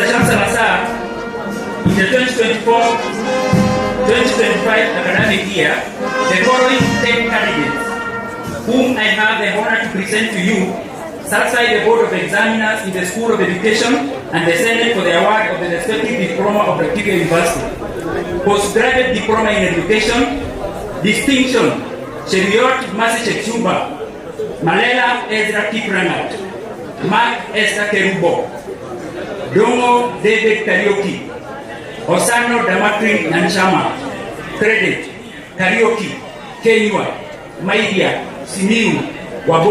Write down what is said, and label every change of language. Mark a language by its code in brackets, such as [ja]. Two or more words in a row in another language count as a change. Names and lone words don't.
[en] Chancellor, sir, in the 2024-2025 academic year, the following 10 candidates, whom I have the honor to present to you, satisfy the Board of Examiners in the School of Education and the Senate for the award of the respective diploma of Laikipia University. Postgraduate Diploma in Education, Distinction, Cheriot Masi Chechumba, Malela Ezra Kiprangat, Mark Esther Kerubo, Dongo David Karaoke, Osano Damatri Nanchama, Credit, Karaoke, Kenywa, Maidia, Simiu, Wabo.